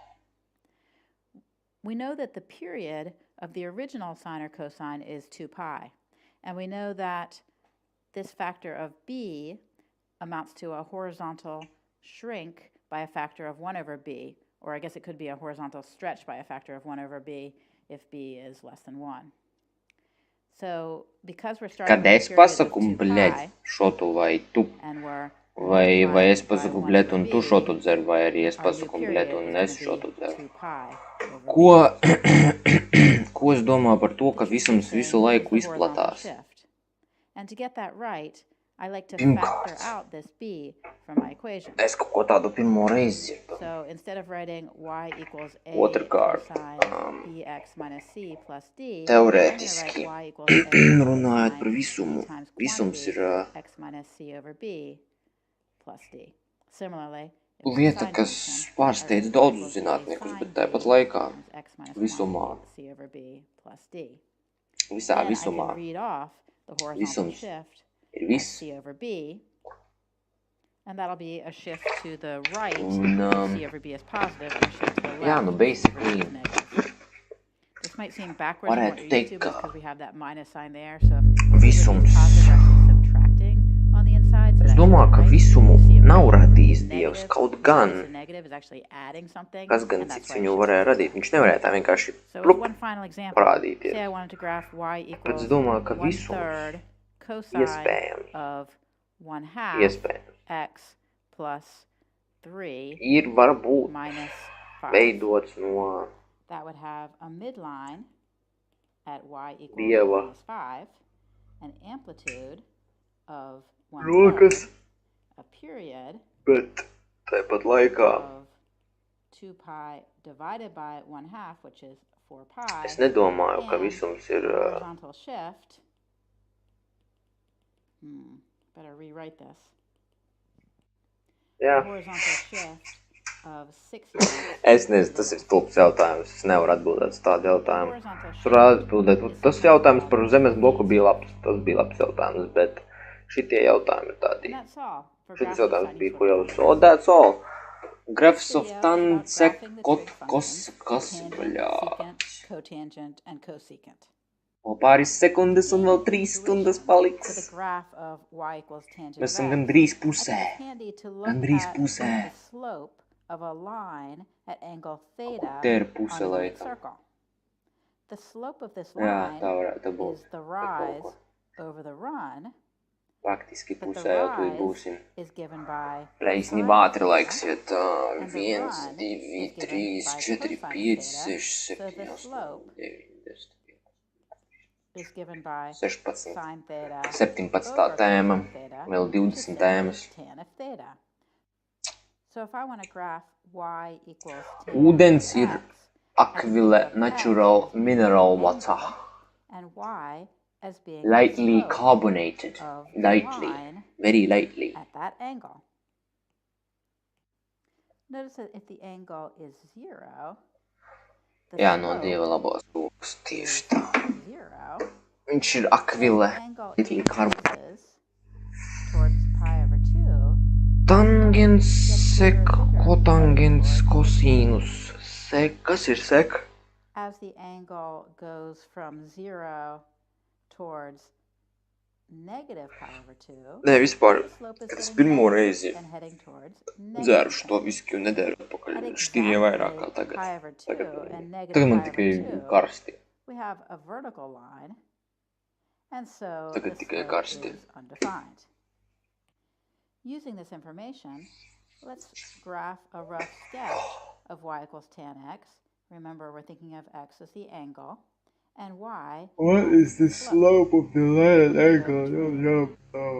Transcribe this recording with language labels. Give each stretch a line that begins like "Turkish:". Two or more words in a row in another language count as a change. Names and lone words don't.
English: We know that the period of the original sine or cosine is 2 pi, and we know that this factor of b amounts to a horizontal shrink by a factor of 1 over b, or I guess it could be a horizontal stretch by a factor of 1 over b if b is less than 1. So, because we're starting
Latvian: Kad es pasaku, bļaļ, šotu vai tu, vai es pasaku, bļaļ, un tu šotu dzer, vai arī es pasaku, bļaļ, un es šotu dzer. Ko es domāju par to, ka visums visu laiku izplatās?
English: And to get that right, I like to factor out this b from my equation.
Latvian: Es kaut ko tādu pirmo reizi dzirdu.
English: So instead of writing y equals a
Latvian: Otrkārt,
English: cosine bx minus c plus d,
Latvian: teorētiski runājot par visumu, visums ir
English: x minus c over b plus d. Similarly,
Latvian: lieta, kas pārsteidz daudzus zinātniekus, bet tāpat laikā visumā, visā visumā, visums ir viss,
English: And that'll be a shift to the right if C over B is positive, and a shift to the left yeah, no, basically, if C over B is negative. This might seem backwards from what you're used to, but because we have that minus sign there, so if
Latvian: visums.
English: C over B is positive, we're actually subtracting on the inside. So
Latvian: Es domāju, ka visumu nav radījis Dievs, kaut gan, kas gan cits viņu varēja radīt. Viņš nevarēja tā vienkārši plup parādīties. Bet es domāju, ka visums iespējams ir varbūt veidots no
English: that would have a midline at y equals
Latvian: Dieva
English: minus 5, an amplitude of 1/3, a period
Latvian: bet tāpat laikā
English: of 2 pi divided by 1/2, which is 4 pi.
Latvian: Es nedomāju, ka visums ir
English: horizontal shift. Better rewrite this.
Latvian: Jā.
English: Horizontal shift of 6 units.
Latvian: Es nezinu, tas ir stulbs jautājums. Es nevaru atbildēt uz tādu jautājumu. Tur atbildēt. Tas jautājums par zemes bloku bija labs. Tas bija labs jautājums, bet šitie jautājumi ir tādi. Šitis jautājums bija, ko jau
English: so, that's all. Graphs of tan,
Latvian: sek, kas, bļāts.
English: Cotangent and cosecant.
Latvian: O pāris sekundes un vēl 3 stundas paliks. Mēs esam gandrīz pusē. Gandrīz pusē.
English: Of a line at angle theta on a circle. The slope of this line is the rise over the run.
Latvian: Praktiski pusē jau tu būsim.
English: Is given by
Latvian: Īstenībā ātri laiks iet 1, 2, 3, 4, 5, 6, 7, 8, 9, 10.
English: Is given by 16, sin theta
Latvian: 17 tēma, vēl 20 tēmas.
English: Tan of theta. So if I want to graph y equals
Latvian: Ūdens ir akvile
English: natural mineral water. And y as being lightly carbonated. Lightly. Very lightly. At that angle. Notice that if the angle is 0,
Latvian: Jā, no Dieva labās rokas tieši tā. Viņš ir akvile,
English: lightly carbonated.
Latvian: Tangens sek, kotangens cosinus. Sek, kas ir sek?
English: As the angle goes from 0 towards negative pi over 2.
Latvian: Nē, vispār, kad es pirmo reizi dzēru šo viskiju nedēļu atpakaļ, šķirīja vairāk kā tagad. Tagad man tikai karsti.
English: We have a vertical line, and so
Latvian: tagad tikai karsti.
English: Undefined. Using this information, let's graph a rough sketch of y equals tan x. Remember, we're thinking of x as the angle, and y... What is the slope of the line at angle? No.